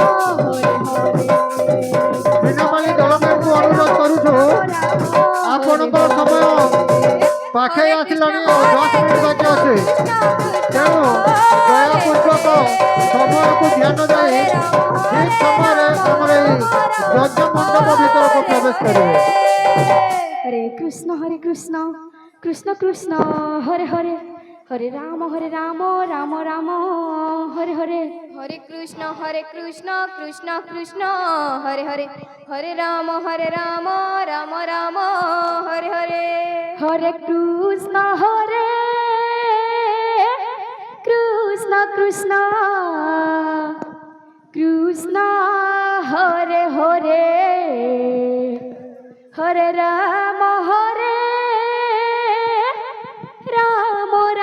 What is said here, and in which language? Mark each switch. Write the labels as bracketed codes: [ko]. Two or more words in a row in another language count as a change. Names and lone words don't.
[or] ସିନାପାଲି ଦଳ ମ୍ୟାନକୁ ଅନୁରୋଧ କରୁଛୁ ଆପଣଙ୍କର ସମୟ ପାଖେଇ ଆସିଲାଣି ଆଉ 10 ମିନିଟ୍ ବାକି ଅଛି, ତେଣୁ ଦୟାପୂର୍ବକ ସମୟକୁ ଧ୍ୟାନ ଦେଇ ଠିକ୍ ସମୟରେ ଆମର ଏହି ଯଜ୍ଞ ମଣ୍ଡପ ଭିତରକୁ ପ୍ରବେଶ କରିବେ। [sa] हरे कृष्ण कृष्ण कृष्ण हरे हरे हरे राम राम राम हरे हरे हरे कृष्ण कृष्ण कृष्ण हरे हरे हरे राम राम राम हरे हरे हरे कृष्ण कृष्ण कृष्ण हरे हरे हरे राम राम